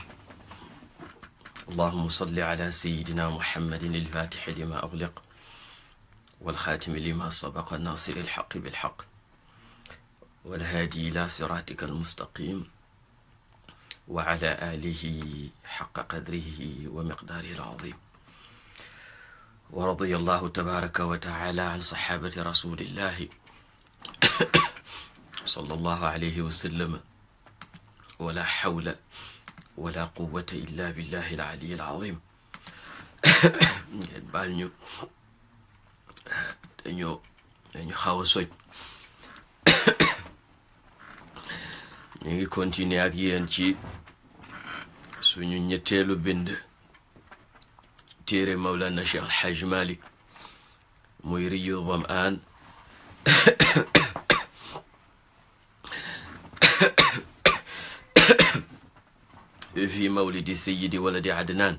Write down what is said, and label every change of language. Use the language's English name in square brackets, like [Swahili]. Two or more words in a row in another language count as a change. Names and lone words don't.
[Arabic] اللهم صل على سيدنا محمد الفاتح لما أغلق والخاتم لما سبق الناصر الحق بالحق والهادي إلى صراطك المستقيم وعلى آله حق قدره ومقداره العظيم. ورضي الله تبارك وتعالى عن صحابة رسول الله صلى الله عليه وسلم ولا حول ولا قوة إلا بالله العلي العظيم. [Wolof] baal ñu dañu xaw a soj. ñu ngi continuer ak yéen ci suñu ñetteelu bind téere Mawlana Cheikh Al Hajj Malik muy Riyu Dham'an fi mawlidi sayyidi waladi Adnan.